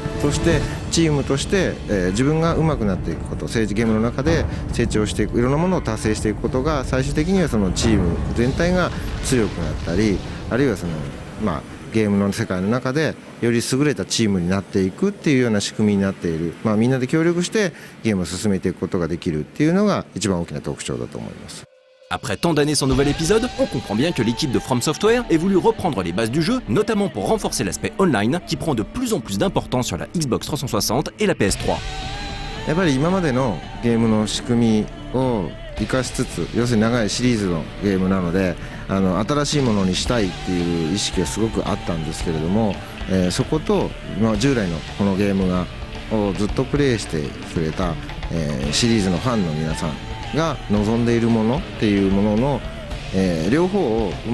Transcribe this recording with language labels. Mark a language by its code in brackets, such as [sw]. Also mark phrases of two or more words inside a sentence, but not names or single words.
[ja] そしてチームとして、自分が上手くなっていくこと、ゲームの中で成長していく、いろんなものを達成していくことが最終的にはそのチーム全体が強くなったり、あるいはそのゲームの世界の中でより優れたチームになっていくっていうような仕組みになっている、みんなで協力してゲームを進めていくことができるっていうのが一番大きな特徴だと思います。 [fr] Après tant d'années sans nouvel épisode, on comprend bien que l'équipe de From Software ait voulu reprendre les bases du jeu, notamment pour renforcer l'aspect online qui prend de plus en plus d'importance sur la Xbox 360 et la PS3. [ja] やっぱり今までのゲームの仕組みを生かしつつ、要するに長いシリーズのゲームなので新しいものにしたいっていう意識がすごくあったんですけれども、そこと従来のこのゲームをずっとプレイしてくれた、シリーズのファンの皆さんが望んでいるものっていうものの、両方をう